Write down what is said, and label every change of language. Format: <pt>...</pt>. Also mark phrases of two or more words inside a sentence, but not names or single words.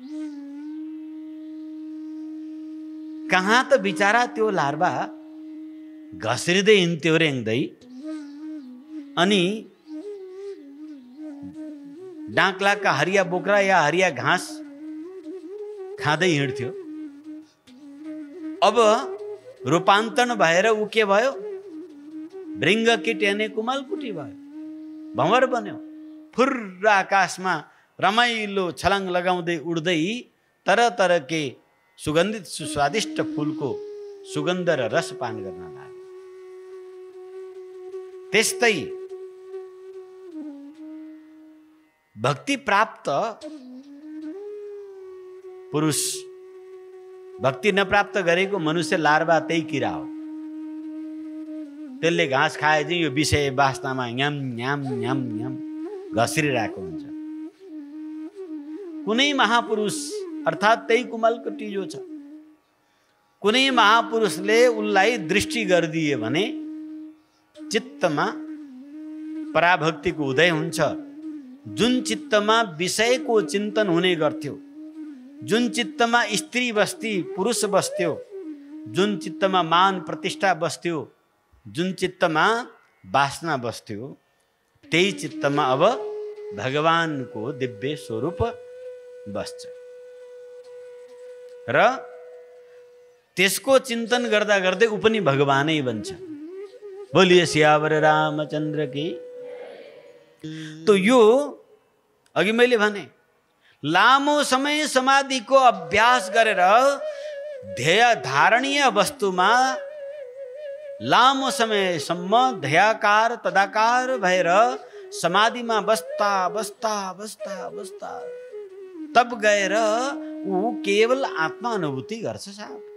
<ne>कहाँ त बिचारा त्यो लार्वा घस्रिँदै हिँड्थ्यो रेङ्दै, अनि डाँक्लाका हरिया बोक्रा या हरिया घाँस खाँदै हिँड्थ्यो। अब रूपान्तरण भएर ऊ के भयो? भृङ्ग किट यानी कुमलकुटी भयो, भँवर बन्यो। फुर्र आकाशमा रमाइलो छलाङ लगाउँदै उड्दै</ne> <hi>तरह तरह के</hi> <ne>सुगन्धित सुस्वादिष्ट फूलको सुगन्ध र रस पान गर्न लाग्यो। त्यस्तै भक्ति प्राप्त पुरुष, भक्ति नप्राप्त गरेको मनुष्य लार्वा त्यही किरा हो। त्यसले घाँस खाए चाहिँ यो विषय वासनामा न्याम न्याम न्याम न्याम घस्रिरहेको हुन्छ। कुनै महापुरुष अर्थात् त्यही कुमलकुटी जो छ, कुनै महापुरुषले उसलाई दृष्टि गरिदिए भने चित्तमा पराभक्तिको उदय हुन्छ। जुन चित्तमा विषयको चिन्तन हुने गर्थ्यो, जुन चित्तमा स्त्री बस्ती पुरुष बस्थ्यो, जुन चित्तमा मान प्रतिष्ठा बस्थ्यो, जुन चित्तमा वासना बस्थ्यो, त्यही चित्तमा अब भगवानको दिव्य स्वरूप बस्छ र त्यसको चिन्तन गर्दा गर्दै ऊ पनि भगवानै बन्छ।</ne> <hi>बोलिए सियावर रामचन्द्र की।</hi> <ne>तो यो अघि मैले भने लामो समय समाधिको अभ्यास गरेर ध्येय धारणीय वस्तुमा लामो समयसम्म ध्येयाकार तदाकार भएर समाधिमा बस्दा बस्दा बस्दा बस्दा तब गएर ऊ केवल आत्मा अनुभूति गर्छ साहब।</ne>